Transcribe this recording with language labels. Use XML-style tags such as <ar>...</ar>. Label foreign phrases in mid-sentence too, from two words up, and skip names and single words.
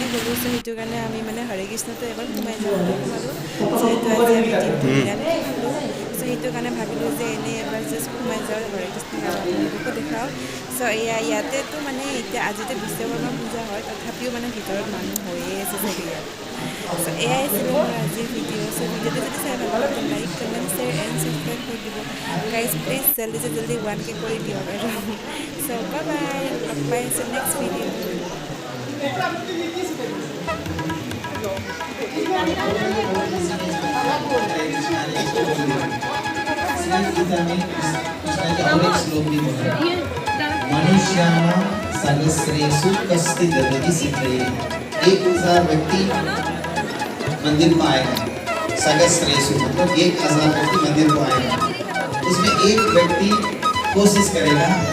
<as>গ'লোঁ চ' সেইটো কাৰণে আমি মানে হৰে কৃষ্ণটো এবাৰ সোমাই যাওঁ বুলি সোমালোঁ যিহেতু আজি আমি দিনটো নিৰামিষ খালোঁ চ' সেইটো কাৰণে ভাবিলোঁ যে এনেই এবাৰ জাষ্ট সোমাই যাওঁ হৰে কৃষ্ণ আৰু আপোনালোককো দেখাওঁ চ' ইয়াতেতো মানে এতিয়া আজিতো বিশ্বকৰ্মা পূজা হয় তথাপিও মানে ভিতৰত মানুহ হৈয়ে আছে চাগে ইয়াত চ' এয়াই আছিলে মোৰ আজিৰ ভিডিঅ' চ' ভিডিঅ'টো যদি চাই ভাল লাগে</as> <en>like comment share and subscribe</en> <as>কৰি দিব গাইজ প্লিজ জল্দি 1K কৰি দিয়ক আৰু চ'</as> <en>bye bye</en> <as>লগ পাই আছোঁ</as> <en>next video'</en> <sa>मनुष्याणां सहस्रेषु कश्चित् ददति सिद्धये</sa> <hi>1000 व्यक्ति मंदिर में आएगा सहस्रेषु मतलब 1000 व्यक्ति मंदिर को आएगा उसमें एक व्यक्ति कोशिश करेगा</hi>